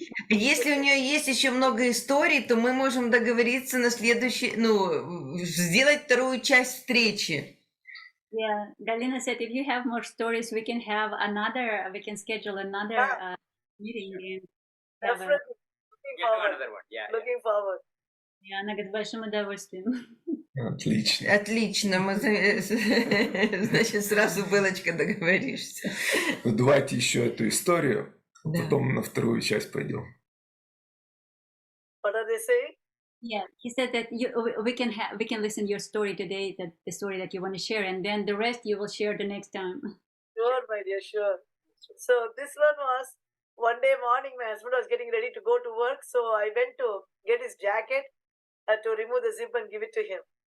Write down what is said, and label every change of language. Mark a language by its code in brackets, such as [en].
[ru] Если у нее есть еще много историй, то мы можем договориться на следующий, сделать 2-ю часть встречи. [en] Yeah, Galina said, if you have more stories, we can schedule another meeting. Definitely. Looking forward. [ru] И она говорит, с большим удовольствием. Отлично, мы, значит, сразу, Белочка, договоришься. Ну, давайте еще эту историю, потом на 2-ю часть пойдем. [en] What are they saying? Yeah, he said that we can listen your story today, the story that you want to share, and then the rest you will share the next time. Sure, my dear, sure. So this one was, one day morning, my husband was getting ready to go to work, so I went to get his jacket to remove the zip and give it to him.